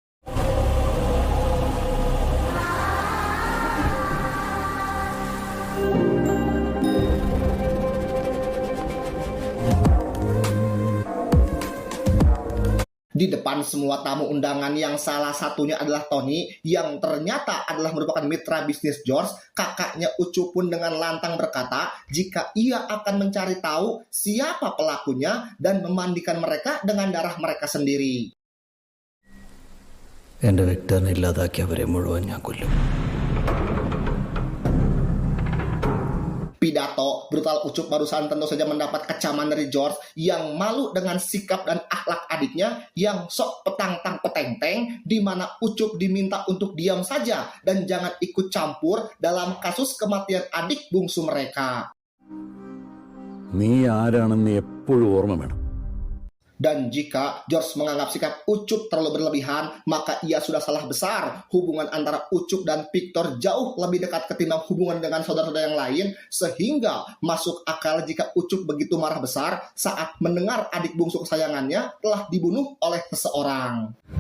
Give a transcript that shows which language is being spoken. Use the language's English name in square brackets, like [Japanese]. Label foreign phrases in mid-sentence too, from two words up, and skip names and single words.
[Indonesian] di depan semua tamu undangan yang salah satunya adalah Tony, yang ternyata adalah merupakan mitra bisnis George. Kakaknya Ucup pun dengan lantang berkata jika ia akan mencari tahu siapa pelakunya dan memandikan mereka dengan darah mereka sendiri. [Malayalam] എന്റെ വിക്ടറിനെ ഇല്ലാതാക്കിയവരെ മുഴുവൻ ഞാൻ കൊല്ലും. [Indonesian] Pidato brutal Ucup barusan tentu saja mendapat kecaman dari George yang malu dengan sikap dan akhlak adiknya yang sok petang-tang peteng-teng, di mana Ucup diminta untuk diam saja dan jangan ikut campur dalam kasus kematian adik bungsu mereka. [Malayalam] നീ ആരാണെന്ന് എപ്പോഴും ഓർമ്മ വേണം. [Indonesian] Dan jika George menganggap sikap Ucup terlalu berlebihan, maka ia sudah salah besar. Hubungan antara Ucup dan Victor jauh lebih dekat ketimbang hubungan dengan saudara-saudara yang lain, sehingga masuk akal jika Ucup begitu marah besar saat mendengar adik bungsu kesayangannya telah dibunuh oleh seseorang.